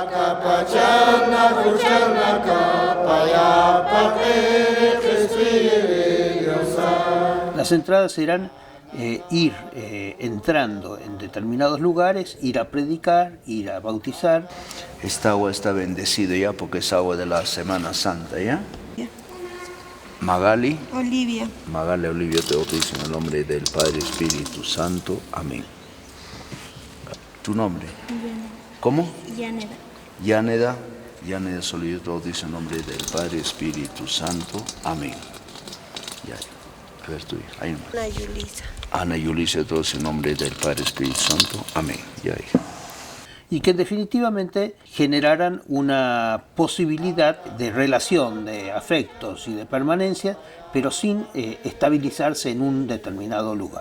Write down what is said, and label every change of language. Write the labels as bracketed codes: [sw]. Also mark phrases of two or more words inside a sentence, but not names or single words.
[es] Las entradas eran ir entrando en determinados lugares, ir a predicar, ir a bautizar. Esta agua está bendecida ya porque es agua de la Semana Santa, ¿ya? Magali. Olivia. Magali Olivia, te bautizo en el nombre del Padre Espíritu Santo. Amén. ¿Tu nombre? Yaneda. ¿Cómo? Yaneda. Yaneda. Yaneda Solillo, te bautizo en el nombre del Padre Espíritu Santo. Amén. Ya. A ver tu hija. Ahí nomás. Ana Yulisa. Ana Yulisa, todos en nombre del Padre Espíritu Santo. Amén. Ya, hija. Y que definitivamente generaran una posibilidad de relación, de afectos y de permanencia, pero sin estabilizarse en un determinado lugar.